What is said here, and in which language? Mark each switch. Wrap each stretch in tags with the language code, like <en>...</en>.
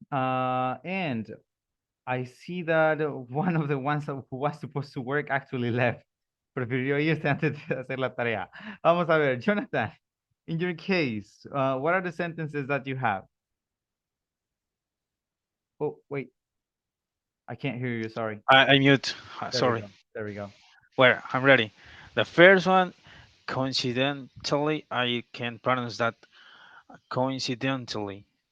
<en>And I see that one of the ones who was supposed to work actually left.</en> <es>Prefirió irse antes de hacer la tarea. Vamos a ver,</es> <en>Jonathan, in your case, what are the sentences that you have? Oh, wait. I can't hear you, sorry. I mute. There we Sorry. go. There we go. Where? I'm ready. The first one, coincidentally, I can pronounce that coincidentally.</en>